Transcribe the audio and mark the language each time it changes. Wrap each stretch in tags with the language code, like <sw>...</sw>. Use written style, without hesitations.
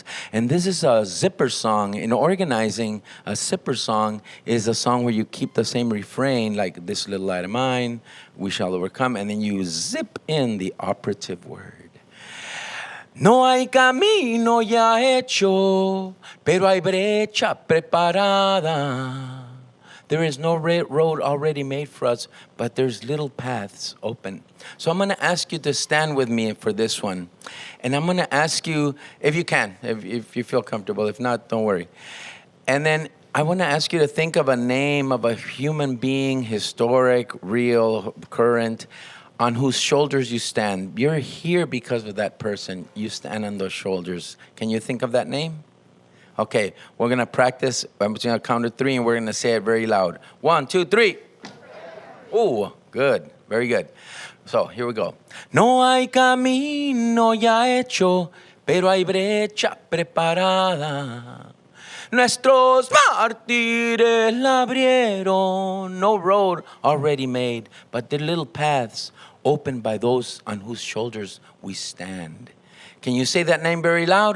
<en>And this is a zipper song. In organizing, a zipper song is a song where you keep the same refrain, like this little light of mine, we shall overcome, and then you zip in the operative word.</en> <es>No hay camino ya hecho, pero hay brecha preparada.</es> <en>There is no road already made for us, but there's little paths open. So I'm going to ask you to stand with me for this one. And I'm going to ask you, if you can, if you feel comfortable. If not, don't worry. And then I want to ask you to think of a name of a human being, historic, real, current, on whose shoulders you stand. You're here because of that person. You stand on those shoulders. Can you think of that name? Okay, we're going to practice. I'm just going to count to 3, and we're going to say it very loud. 1, 2, 3. Ooh, good. Very good. So, here we go.</en> <es>No hay camino ya hecho, pero hay brecha preparada. Nuestros mártires la abrieron.</es> <en>No road already made, but the little paths opened by those on whose shoulders we stand. Can you say that name very loud?</en>